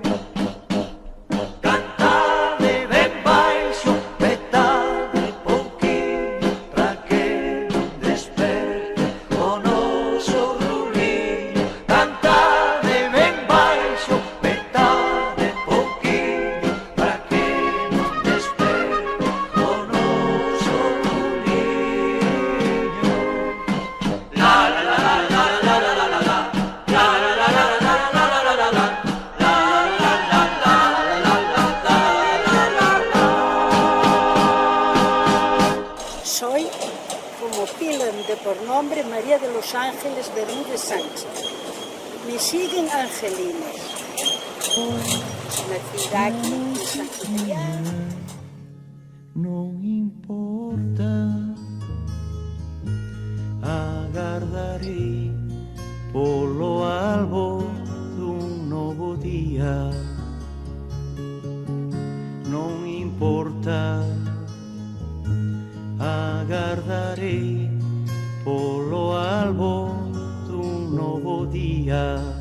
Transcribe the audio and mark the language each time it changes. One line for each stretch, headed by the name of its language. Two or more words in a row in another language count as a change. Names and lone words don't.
Galician: Cantade ben baixo, petade pouquiño, pra que non desperte o noso ruliño. Cantade ben baixo, petade pouquiño, pra que non desperte o noso ruliño. La la la la la la la la la, la la la la la la la la la la, la la la la la la la la.
Spanish: Soy, como piden de por nombre, María de los Ángeles Bermúdez Sánchez. Me siguen angelinos. Nací aquí, en San Julián.
Galician: Non importa, agardarei polo albo dun novo día. Non importa, agardarei polo albo dun novo día.